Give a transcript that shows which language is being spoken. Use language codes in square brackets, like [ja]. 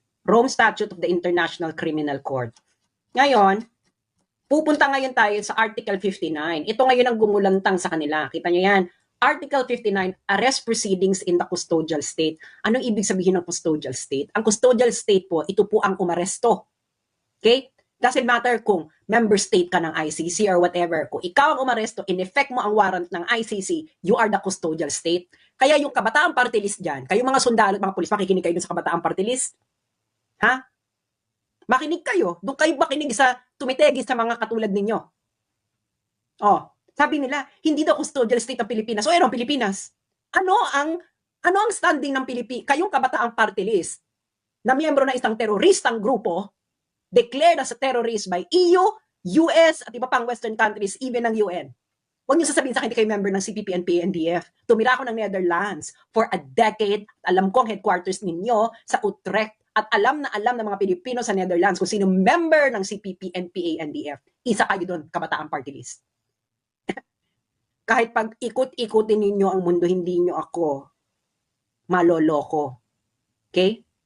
[en] Rome Statute of the International Criminal Court. [tl] Ngayon, pupunta ngayon tayo sa Article 59. Ito ngayon ang gumulantang sa kanila. Kita nyo yan. Article 59, [en] arrest proceedings in the custodial state. [tl] Anong ibig sabihin ng custodial state? Ang custodial state po, ito po ang umaresto. Okay? [en] Doesn't matter kung member state ka ng ICC or whatever. [tl] Kung ikaw ang umaresto, in effect mo ang warrant ng ICC, [en] you are the custodial state. [tl] Kaya yung Kabataan Party List dyan, kayong mga sundalo at mga pulis, makikinig kayo dun sa Kabataan Party List? Ha? Makinig kayo. Doon kayo makinig sa tumitegis sa mga katulad ninyo. Sabi nila, hindi daw custodial state ang Pilipinas. O, ang Pilipinas. Ano ang standing ng Pilipinas? Kayong Kabataan Party List na miyembro ng isang teroristang grupo, [en] declared as a terrorist by EU, US, [tl] at iba pang [en] Western countries, even ng UN. [tl] Huwag niyo sasabihin sa akin, hindi kayo member ng CPP and PNDF. Tumira ako ng Netherlands [en] for a decade. [tl] Alam ko ang headquarters ninyo sa Utrecht. At alam ng mga Pilipino sa Netherlands kung sino member ng CPP and PANDF. Isa kayo doon, Kabataan Party List. Kahit pag ikot-ikutin ninyo ang mundo, hindi nyo ako maloloko. [en] Okay?